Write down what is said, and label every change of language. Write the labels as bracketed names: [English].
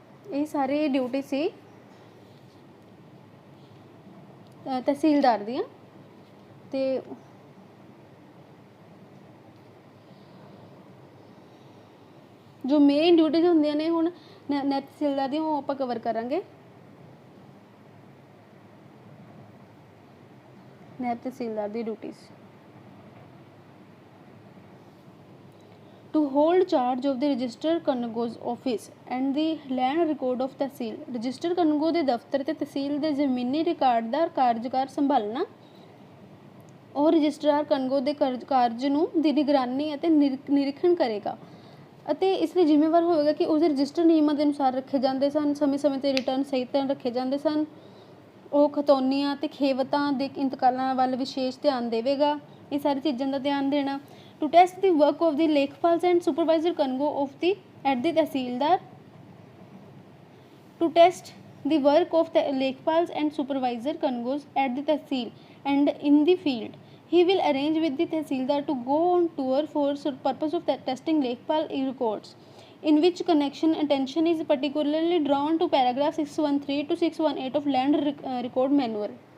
[Punjabi] ਇਹ ਸਾਰੇ ਡਿਊਟੀ ਸੀ ਤਹਿਸੀਲਦਾਰ ਦੀਆਂ ਤੇ ਜੋ ਮੇਨ ਡਿਊਟੀਜ਼ ਹੁੰਦੀਆਂ ਨੇ ਹੁਣ ਨਾਇਬ ਤਹਿਸੀਲਦਾਰ ਦੀਆਂ ਉਹ ਆਪਾਂ ਕਵਰ ਕਰਾਂਗੇ। ਨਾਇਬ ਤਹਿਸੀਲਦਾਰ ਦੀ duties [English] to hold charge of the register Kango's office and the land record of tehsil register Kango [Punjabi] ਦੇ ਦਫ਼ਤਰ ਤੇ ਤਹਿਸੀਲ ਦੇ ਜ਼ਮੀਨੀ ਰਿਕਾਰਡ ਦਾ ਕਾਰਜਕਾਰ ਸੰਭਾਲਣਾ ਉਹ ਰਜਿਸਟਰਾਰ ਕਨਗੋ ਦੇ ਕਾਰਜ ਨੂੰ ਦੀ ਨਿਗਰਾਨੀ ਅਤੇ ਨਿਰੀਖਣ ਕਰੇਗਾ ਅਤੇ ਇਸ ਲਈ ਜ਼ਿੰਮੇਵਾਰ ਹੋਵੇਗਾ ਕਿ ਉਸਦੇ ਰਜਿਸਟਰ ਨਿਯਮਾਂ ਦੇ ਅਨੁਸਾਰ ਰੱਖੇ ਜਾਂਦੇ ਸਨ, ਸਮੇਂ ਸਮੇਂ 'ਤੇ ਰਿਟਰਨ ਸਹੀ ਤਰ੍ਹਾਂ ਰੱਖੇ ਜਾਂਦੇ ਸਨ। ਉਹ ਖਤੌਨੀਆਂ ਅਤੇ ਖੇਵਤਾਂ ਦੇ ਇੰਤਕਾਲਾਂ ਵੱਲ ਵਿਸ਼ੇਸ਼ ਧਿਆਨ ਦੇਵੇਗਾ। ਇਹ ਸਾਰੀ ਚੀਜ਼ਾਂ ਦਾ ਧਿਆਨ ਦੇਣਾ। [English] To test the work of the lekhpals and supervisor kango of the at the tehsildar to test the work of the Lekpals and supervisor Kangos at the Tehsil and in the field. He will arrange with the Tehsildar to go on tour for purpose of testing Lekpal records, in which connection attention is particularly drawn to paragraph 613 to 618 of Land Record Manual.